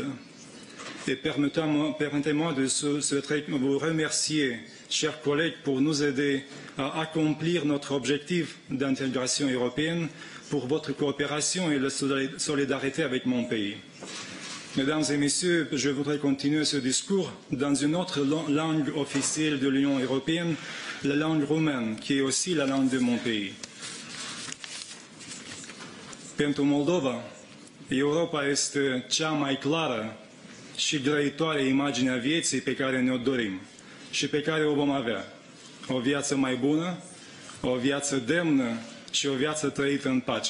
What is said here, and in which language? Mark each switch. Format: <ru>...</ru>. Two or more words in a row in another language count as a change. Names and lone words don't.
<fr>Et permettez-moi de vous remercier, chers collègues, pour nous aider à accomplir notre objectif d'intégration européenne, pour votre coopération et la solidarité avec mon pays. Mesdames et Messieurs, je voudrais continuer ce discours dans une autre langue officielle de l'Union européenne, la langue roumaine, qui est aussi la langue de mon pays.</fr> <ro>Pentru Moldova, Europa este cea mai clară și grăitoare imagine a vieții pe care ne-o dorim și pe care o vom avea. O viață mai bună, o viață demnă și o viață trăită în pace.</ro>